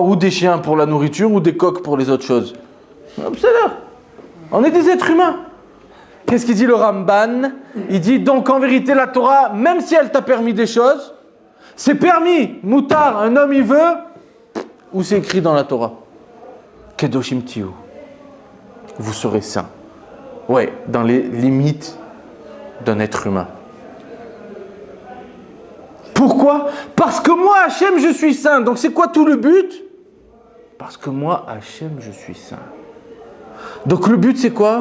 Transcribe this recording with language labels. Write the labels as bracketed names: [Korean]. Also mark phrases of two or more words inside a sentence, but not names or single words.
[French] Ou des chiens pour la nourriture ou des coqs pour les autres choses. Observe. On est des êtres humains. Qu'est-ce qu'il dit le Ramban? Il dit donc en vérité la Torah, même si elle t'a permis des choses, C'est permis. Moutar, un homme il veut. Où c'est écrit dans la Torah? [Hebrew] קדושים תהיו. [French] Vous serez saints. Ouais, dans les limites d'un être humain. Pourquoi? Parce que moi, Hachem, je suis saint. Donc c'est quoi tout le but? Parce que moi, Hachem, je suis saint. Donc le but c'est quoi?